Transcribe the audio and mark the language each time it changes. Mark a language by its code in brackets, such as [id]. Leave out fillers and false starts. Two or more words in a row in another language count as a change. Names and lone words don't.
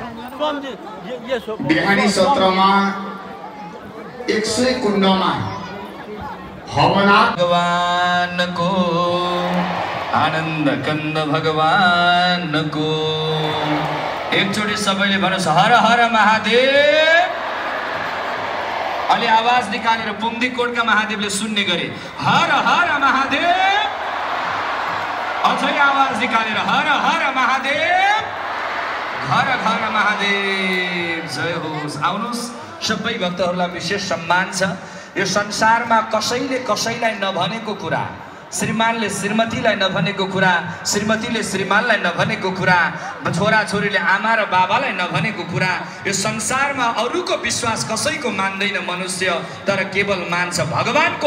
[ne] बिहानी सत्रमा 100 कुण्डमा हवना भगवान को आनंद कंद भगवान को एकचोटि सबैले भन्नुस् हर हर महादेव। अलि आवाज निकालेर पुङ्दीकोटका महादेवले सुन्ने गरे हर हर महादेव। अझै आवाज निकालेर हर हर महादेव। घर घर महादेव जय होस्। आउनुस् सबै भक्तहरूलाई विशेष सम्मान छ। यो संसारमा कसैले कसैलाई नभनेको कुरा, श्रीमानले श्रीमतीलाई नभनेको कुरा, श्रीमतीले श्रीमानलाई नभनेको कुरा, छोरा छोरीले आमा र बाबालाई नभनेको कुरा, यो संसारमा अरूको विश्वास कसैको मान्दैन मनुष्य, तर केवल मान्छ भगवानको।